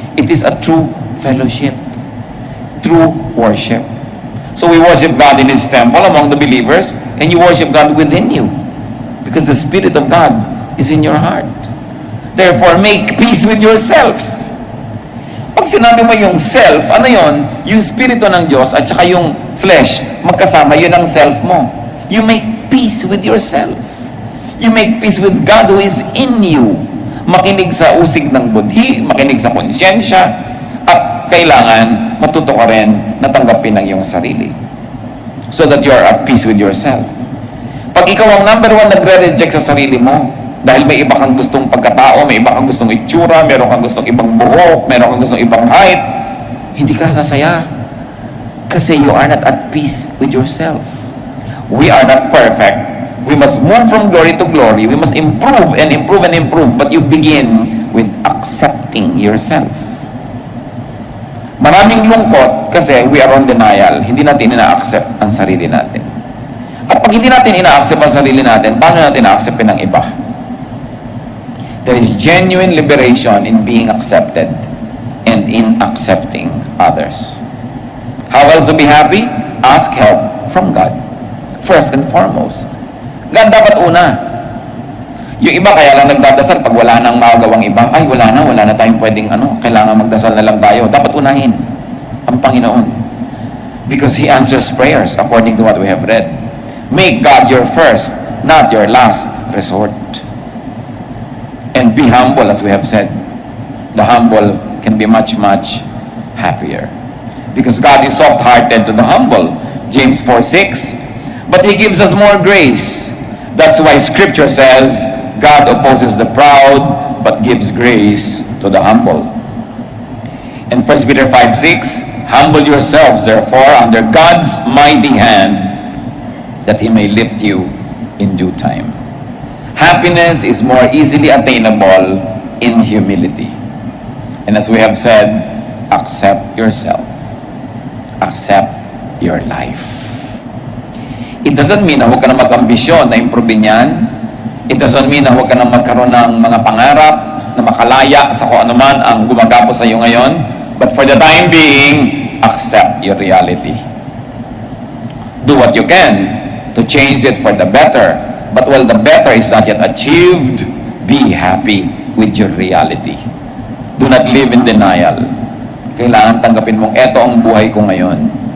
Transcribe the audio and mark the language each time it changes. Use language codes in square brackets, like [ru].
[en] It is a true fellowship, true worship. So we worship God in His temple among the believers, and you worship God within you, because the Spirit of God is in your heart. Therefore, make peace with yourself. [tl] Pag sinabi mo yung self, ano yon? Yung Spirito ng Diyos at saka yung flesh, magkasama, yun ang self mo. [en] You make peace with yourself. You make peace with God who is in you. [tl] Makinig sa usig ng budhi, makinig sa konsyensya, at kailangan matuto ka rin na tanggapin ang iyong sarili. [en] So that you are at peace with yourself. [tl] Pag ikaw ang number one nagre-reject sa sarili mo, dahil may iba kang gustong pagkatao, may iba kang gustong itsura, meron kang gustong ibang buhok, meron kang gustong ibang height, hindi ka sasaya. [en] Kasi you are not at peace with yourself. We are not perfect. We must move from glory to glory. We must improve and improve and improve. But you begin with accepting yourself. [tl] Maraming lungkot kasi [en] we are on denial. [tl] Hindi natin ina-accept ang sarili natin. At pag hindi natin ina-accept ang sarili natin, paano natin ina-acceptin ng iba? [en] There is genuine liberation in being accepted and in accepting others. How else to be happy? Ask help from God. First and foremost. God [tl] dapat una. Yung iba kaya lang nagdadasal pag wala nang magawang iba. Ay, wala na tayong pwedeng kailangan magdasal na lang tayo. Dapat unahin ang Panginoon. [en] Because He answers prayers according to what we have read. Make God your first, not your last resort. And be humble, as we have said. The humble can be much, much happier. Because God is soft-hearted to the humble. James 4:6. But He gives us more grace. That's why Scripture says, God opposes the proud, but gives grace to the humble. And 1 Peter 5:6, humble yourselves, therefore, under God's mighty hand, that He may lift you in due time. Happiness is more easily attainable in humility. And as we have said, accept yourself. Accept your life. It doesn't mean [tl] na huwag ka na mag-ambisyon na improvein yan. [en] It doesn't mean [tl] na huwag ka na magkaroon ng mga pangarap na makalaya sa kung anuman ang gumagapos sa iyo ngayon. [en] But for the time being, accept your reality. Do what you can to change it for the better. But while the better is not yet achieved, be happy with your reality. Do not live in denial. [tl] Kailangan tanggapin mong eto ang buhay ko ngayon.